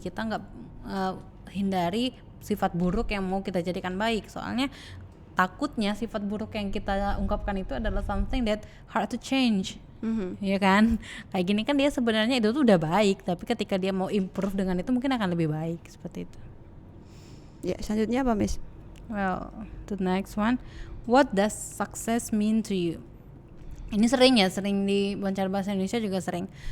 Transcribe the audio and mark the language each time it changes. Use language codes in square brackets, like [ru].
[id] Kita nggak hindari sifat buruk yang mau kita jadikan baik, soalnya takutnya sifat buruk yang kita ungkapkan itu adalah [en] something that hard to change. [id] Ya kan, kayak gini kan dia sebenarnya itu tuh udah baik, tapi ketika dia mau improve dengan itu mungkin akan lebih baik, seperti itu. Ya, selanjutnya apa Miss? [en] Well, the next one, What does success mean to you? [id] Ini sering di wawancara bahasa Indonesia juga sering.